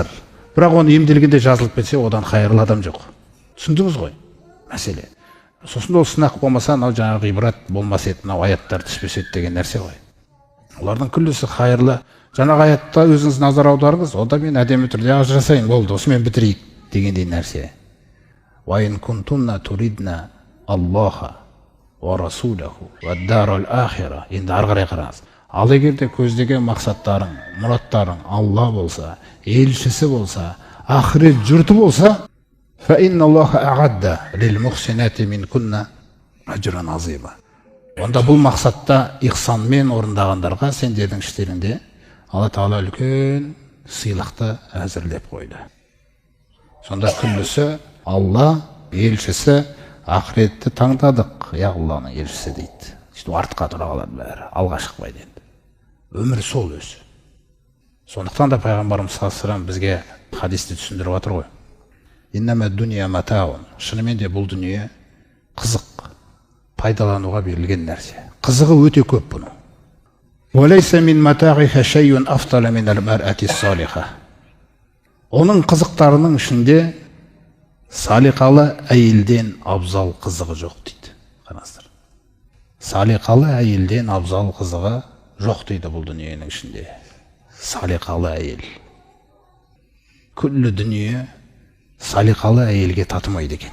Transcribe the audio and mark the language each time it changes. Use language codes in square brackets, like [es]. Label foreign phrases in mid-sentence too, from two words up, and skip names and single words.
[kk] Бірақ оны емделгенде жазылып кетсе, одан қайырлы адам жоқ. Түсіндіңіз ғой мәселе. Сосын ол сынақ болмаса, мынау жаңағы ғибрат болмас еді, мынау аяттар түспес еді деген нәрсе ғой. Олардың күллісі қайырлы. Жаңағы аятта өзіңіз назар аударыңыз, онда мен әдемі түрде ажырасайын, болды, осымен бітірейік дегендей нәрсе. [ar] وإن كنتن تردن الله ورسوله والدار الآخرة. [kk] Енді ары қарай қараңыз. Ал егерде көздеген мақсаттарың, мұраттарың Алла болса, елшісі болса, ақырет жұрты болса, [ar] فإن الله أعد للمحسنات منكن أجرا عظيما. [kk] Онда бұл мақсатта ихсанмен орындағандарға сендердің іштерінде Алла Тағала үлкен сыйлықты әзірлеп қойды. Сонда күллісі Алла елшісі, ақыретті таңдадық, я Алланың елшісі дейді. Артқа тұра қалады бәрі, алға шықпайды енді. Өмір сол өзі. Сондықтан да пайғамбарымыз саллаллаху бізге хадисті түсіндіріп жатыр ғой. [ar] إنما الدنيا متاع. [kk] Шынымен де бұл дүние қызық, пайдалануға берілген нәрсе. Қызығы өте көп бұның. [ar] وليس من متاعها شيء أفضل من المرأة الصالحة. [kk] Оның қызықтарының ішінде салиқалы әйелден абзал қызығы жоқ дейді. Қараңыздар. Салиқалы әйелден абзал қызығы жоқ дейді бұл дүниенің ішінде. Салиқалы әйел. Күллі дүние салиқалы әйелге татымайды екен.